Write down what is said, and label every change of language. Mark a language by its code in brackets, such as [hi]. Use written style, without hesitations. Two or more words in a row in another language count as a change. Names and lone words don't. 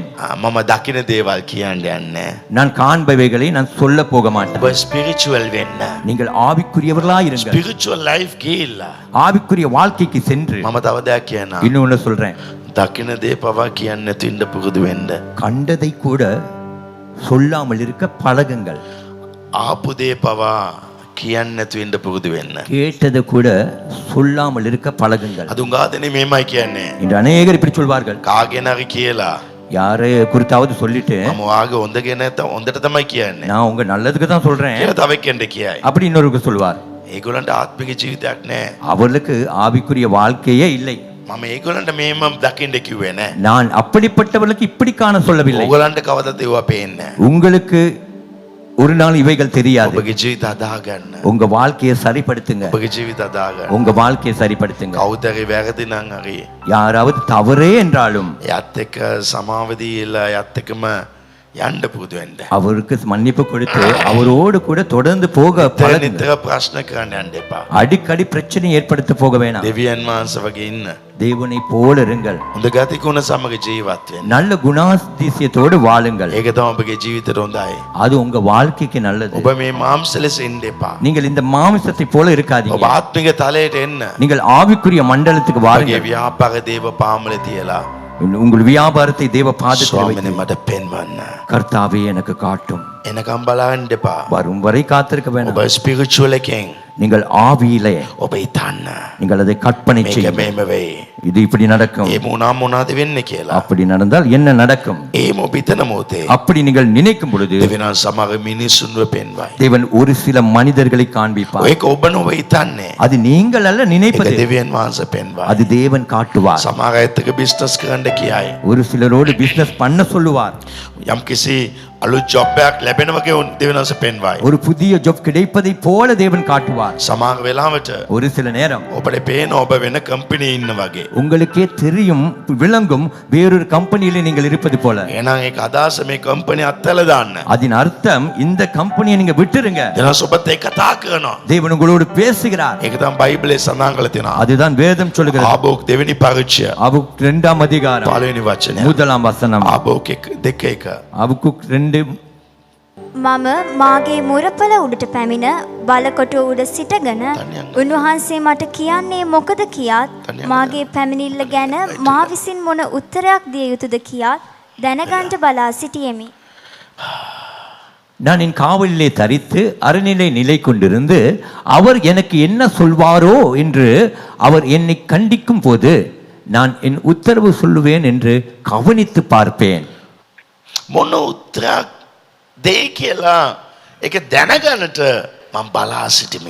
[si] මම දකින දේවල් කියන්න යන්නේ. [ta] நான் காண்பவைகளை நான் சொல்ல போக மாட்டேன். [si] ඔබ ස්පිරිචුවල් වෙන්න. [ta] நீங்கள் ஆவிக்குரியவர்களா இருங்கள். [en] spiritual life [si] ගිහිල්ලා [ta] ஆவிக்குரிய வாழ்க்கைக்கு சென்று [si] මම තව දෙයක් කියනවා. [ta] இன்னொன்னு சொல்றேன், [si] දකින දේ පවා කියන්න නැතු ඉන්න පුරුදු වෙන්න. [ta] கண்டதை கூட சொல்லாமல் இருக்க பழகுங்கள். [si] ආපු දේ පවා කියන්න නැතු ඉන්න පුරුදු වෙන්න. [ta] கேட்டதை கூட சொல்லாமல் இருக்க பழகுங்கள். [si] අද උංගාදෙනේ මේමයි කියන්නේ. [ta] இன்று அநேகர் இப்படி சொல்வார்கள், [si] කාගෙන හරි කියලා [ta] யாரை குறித்தாவது சொல்லிட்டு [si] මම වාගේ හොඳ නැත හොඳට තමයි කියන්නේ. [ta] நான் உங்க நல்லதுக்கு தான் சொல்றேன் [si] කියලා තව එක්කෙන්ට කියයි. [ta] அப்படி இன்னொருக்கு சொல்வார். [si] ඒගොල්ලන්ට ආත්මික ජීවිතයක් නැහැ. [ta] அவர்களுக்கு ஆவிக்குரிய வாழ்க்கையே இல்லை. [si] මම ඒගොල්ලන්ට මේම දකින්න කිව්වේ නැහැ. [ta] நான் அப்படிப்பட்டவர்களுக்கு இப்படி காண சொல்லவில்லை. [si] ඕගොල්ලන්ට කවදද ඒවා පේන්නේ නැහැ. [ta] உங்களுக்கு ஒரு நாள் இவைகள் தெரியாது. [si] ඔබගේ ජීවිත අදාගන්න. [ta] உங்க வாழ்க்கையை சரிப்படுத்துங்க. [si] ඔබගේ ජීවිත අදාගන්න. [ta] உங்க வாழ்க்கையை சரிப்படுத்துங்க. [si] කවුද හරි වැරදි නම් හරි [ta] யாராவது தவறே என்றாலும் [si] යත් එක්ක සමාව දීලා යත් එක්කම යන්න පුරුදු වෙන්න. [ta] அவருக்கு மன்னிப்பு கொடுத்து அவரோடு கூட தொடர்ந்து போக பழகுங்க. [si] නිතර ප්‍රශ්න කරන්න යන්න එපා. [ta] அடிக்கடி பிரச்சனை ஏற்படுத்த போக வேணாம். [si] දෙවියන් වහන්සේ වගේ ඉන්න. [ta] தேவனை போல இருங்கள். [si] හොඳ ගතිගුණ සමග ජීවත් වෙන්න. [ta] நல்ல குணாதிசயத்தோடு வாழுங்கள். [si] ඒක තමයි ඔබගේ ජීවිතේට හොඳයි. [ta] அது உங்க வாழ்க்கைக்கு நல்லது. [si] ඔබ මේ මාංශ ලෙස ඉන්න එපා. [ta] நீங்கள் இந்த மாமிசத்தை போல இருக்காதீங்க. [si] ඔබ ආත්මික තලයට එන්න. [ta] நீங்கள் ஆவிக்குரிய மண்டலத்துக்கு [si] ඔබගේ [ta] வாருங்கள். [si] ව්‍යාපාර දේව පාමුලේ තියලා [ta] உங்கள் வியாபாரத்தை தேவ பாதத்தில் [si] ස්වාමීනි [ta] வைத்து, [si] මට පෙන්වන්න. [ta] கர்த்தாவே எனக்கு காட்டும். [si] එනකම් බලන්න එපා. [ta] வரும் வரை காத்திருக்க வேண்டாம். [si] ඔබ ස්පිරිචුවල් එකෙන් [ta] நீங்கள் ஆவியிலே [si] ඔබ හිතන්න. [ta] நீங்கள் அதை கற்பனை [si] මේක [ta] செய்யுங்கள். [si] මේම වෙයි. [ta] இது இப்படி நடக்கும். [si] ඒ මොනවාද වෙන්නේ කියලා. [ta] அப்படி நடந்தால் என்ன நடக்கும்? [si] ඒම ඔබ හිතන මොහොතේ [ta] அப்படி நீங்கள் நினைக்கும் பொழுது [si] දෙවියන් සමග මිනිසුන්ව පෙන්වයි. [ta] தேவன் ஒரு சில மனிதர்களை காண்பிப்பார். [si] ඒක ඔබ නොව හිතන්නේ. [ta] அது நீங்கள் அல்ல [si] ඒක [ta] நினைப்பது, [si] දෙවියන් වහන්සේ පෙන්වයි. [ta] அது தேவன் காட்டுவார். [si] සමහර අයත් එක්ක බිස්නස් කරන්න කියයි. [ta] ஒரு சிலரோடு பிசினஸ் பண்ண சொல்லுவார். [si] යම්කිසි අලුත් ජොබ් එකක් ලැබෙන වගේ දෙවියන් වහන්සේ පෙන්වයි. [ta] ஒரு புதிய ஜாப் கிடைப்பதை போல தேவன் காட்டுவார். [si] සමහර වෙලාවට [ta] ஒரு சில நேரம் [si] ඔබට පේන ඔබ වෙන කම්පැනි ඉන්න වගේ. [ta] உங்களுக்கே தெரியும், விளங்கும் வேறொரு கம்பெனியில நீங்கள் இருப்பது போல. [si] එහෙනම් ඒක අදහස මේ කම්පැනි අත්හැරලා දාන්න. [ta] அதன் அர்த்தம் இந்த கம்பெனியை நீங்க விட்டுருங்க. [si] දෙනස් ඔබත් එක්ක කතා කරනවා. [ta] தேவன் உங்களோடு பேசுகிறார். [si] ඒක තමයි බයිබලයේ සඳහන් කරලා තියෙනවා. [ta] அதுதான் வேதம் சொல்லுகிறது. [si] ආබෝක් දෙවෙනි පරිච්ඡය [ta] ஆபுக் 2ஆம் அதிகாரம் [si] පළවෙනි වචනය. [ta] 1ஆம் வசனம். [si] ආබෝක් 2:1. [ta] ஆபுக்குக் 2 [si] මම මාගේ මුරපල උඩට පැමිණ බලකොටුව උඩ සිටගෙන උන්වහන්සේ මට කියන්නේ මොකද කියාත් මාගේ පැමිණිල්ල ගැන මා විසින් මොන උත්තරයක් දිය යුතුද කියාත් දැනගන්න බලා සිටියෙමි. [ta] நான் என் காவலிலே தரித்து அறநிலை நிலை கொண்டிருந்து அவர் எனக்கு என்ன சொல்வாரோ என்று அவர் என்னை கண்டிக்கும் போது நான் என் உத்தரவு சொல்லுவேன் என்று கவனித்து பார்ப்பேன். [si] මොන උත්තරයක් දෙයි කියලා ඒක දැනගන්නට මම බලා සිටිමි.